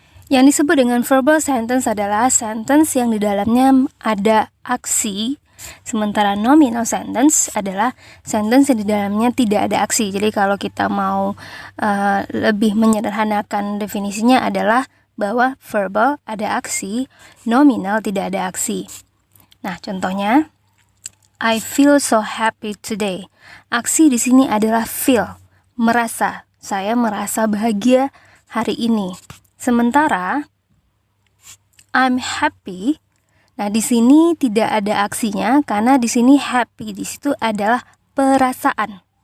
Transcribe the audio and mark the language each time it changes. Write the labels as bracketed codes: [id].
[id] Yang disebut dengan verbal sentence adalah sentence yang di dalamnya ada aksi, sementara nominal sentence adalah sentence yang di dalamnya tidak ada aksi. Jadi kalau kita mau lebih menyederhanakan definisinya adalah bahwa verbal ada aksi, nominal tidak ada aksi. Nah, contohnya, [en] I feel so happy today. [id] Aksi di sini adalah feel, merasa. Saya merasa bahagia hari ini. Sementara [en] I'm happy. [id] Nah, di sini tidak ada aksinya karena di sini happy di situ adalah perasaan.